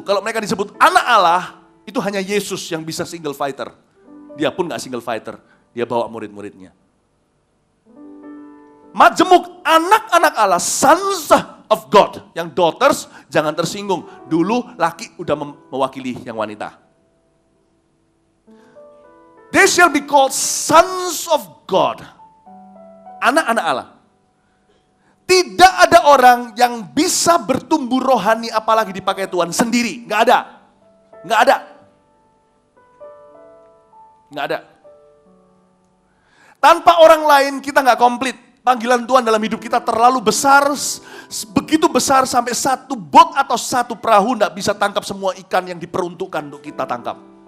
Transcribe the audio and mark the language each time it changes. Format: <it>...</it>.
<id>Kalau mereka disebut anak Allah, itu hanya Yesus yang bisa single fighter. Dia pun gak single fighter, dia bawa murid-muridnya. Majemuk, anak-anak Allah,</id> <en>sons of God.</en> <id>Yang daughters, jangan tersinggung. Dulu laki udah mewakili yang wanita.</id> <en>They shall be called sons of God.</en> <id>Anak-anak Allah. Tidak ada orang yang bisa bertumbuh rohani apalagi dipakai Tuhan sendiri. Nggak ada. Nggak ada. Nggak ada. Tanpa orang lain kita nggak komplit. Panggilan Tuhan dalam hidup kita terlalu besar. Begitu besar sampai satu bot atau satu perahu nggak bisa tangkap semua ikan yang diperuntukkan untuk kita tangkap.</id>